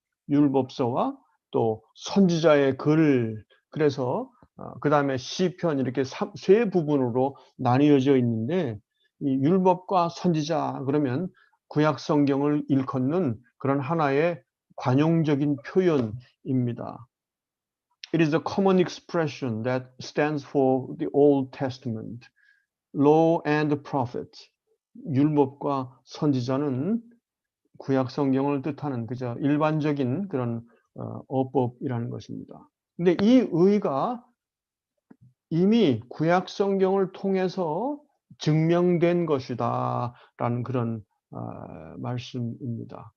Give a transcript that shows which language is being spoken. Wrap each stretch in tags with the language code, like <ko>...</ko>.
<ko>율법서와 또 선지자의 글, 그래서 그다음에 시편, 이렇게 세 부분으로 나뉘어져 있는데, 이 율법과 선지자 그러면 구약 성경을 일컫는 그런 하나의 관용적인 표현입니다.</ko> <en>It is a common expression that stands for the Old Testament, Law and Prophets.</en> <ko>율법과 선지자는 구약 성경을 뜻하는 그저 일반적인 그런 어법이라는 것입니다. 근데 이 의가 이미 구약 성경을 통해서 증명된 것이다라는 그런 말씀입니다.</ko>